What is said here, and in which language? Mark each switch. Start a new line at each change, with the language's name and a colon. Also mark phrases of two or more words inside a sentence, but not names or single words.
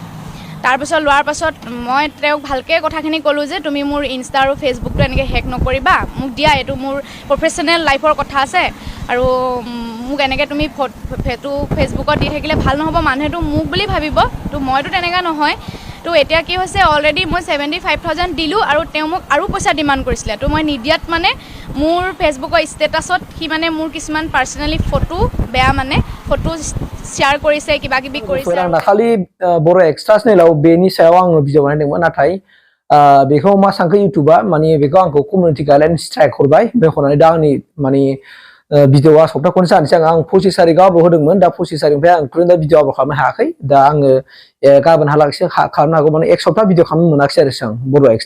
Assamese: তাৰপিছত লোৱাৰ পাছত মই তেওঁক ভালকৈ কথাখিনি ক'লোঁ যে তুমি মোৰ ইনষ্টা আৰু ফেচবুকটো এনেকৈ হেক নকৰিবা, মোক দিয়া, এইটো মোৰ
English: professional life
Assamese: কথা আছে আৰু মোক এনেকৈ তুমি ফটো ফেচবুকত দি থাকিলে ভাল নহ'ব, মানুহেতো মোক বুলি ভাবিব। তো মইতো তেনেকুৱা নহয়। তো এতিয়া কি হৈছে, অলৰেডি মই 75,000 দিলোঁ আৰু তেওঁ মোক আৰু পইচা ডিমাণ্ড কৰিছিলে। তো মই নিদিয়াত মানে মোৰ ফেচবুকৰ ষ্টেটাছত সি মানে মোৰ কিছুমান
English: personally photo
Assamese: বেয়া মানে ফটো শ্বেয়াৰ কৰিছে, কিবা কিবি কৰিছে।
Bodo: दाखालि बर' एक्सट्रास नेलाव बेनि सायाव आङो भिडिअ बानायदोंमोन, नाथाय बेखौ मा सानखो इउटुबा माने बेखौ आंखौ
English: community guideline strike
Bodo: हरबाय। बेखौनानै दा आंनि माने भिडिअआ सप्ता खनसे जानोसै आं 25 तारिखआव आपल'ड होदोंमोन। दा 25 तारिखनिफ्राय आं तुरन्त भिडिअ आपल'ड खालामनो हायाखै। दा आङो गाबोनहालागैसो खालामनो हागौ, माने एक सप्ता भिडिअ खालामनो मोनाखिसै आरो आं बर' एक्सट्रा।